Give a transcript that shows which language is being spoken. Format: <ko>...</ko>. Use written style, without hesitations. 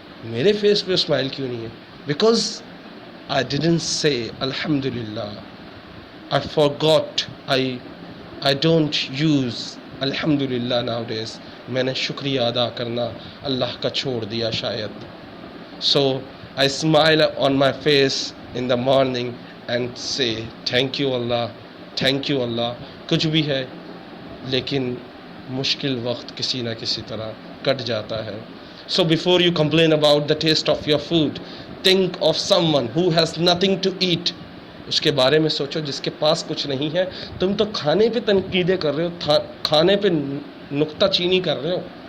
<ur>میرے فیس پہ اسمائل کیوں نہیں ہے؟</ur> <en>Because I didn't say Alhamdulillah. I forgot. I don't use Alhamdulillah nowadays.</en> <ur>میں نے شکریہ ادا کرنا اللہ کا چھوڑ دیا شاید.</ur> <en>So I smile on my face in the morning and say thank you Allah, thank you Allah.</en> <ur>کچھ بھی ہے لیکن مشکل وقت کسی نہ کسی طرح کٹ جاتا ہے.</ur> <en>So before you complain about the taste of your food, think of someone who has nothing to eat.</en> <ur>اس کے بارے میں سوچو جس کے پاس کچھ نہیں ہے. تم تو کھانے پہ تنقیدیں کر رہے ہو, کھانے پہ نکتہ چینی کر رہے ہو.</ur>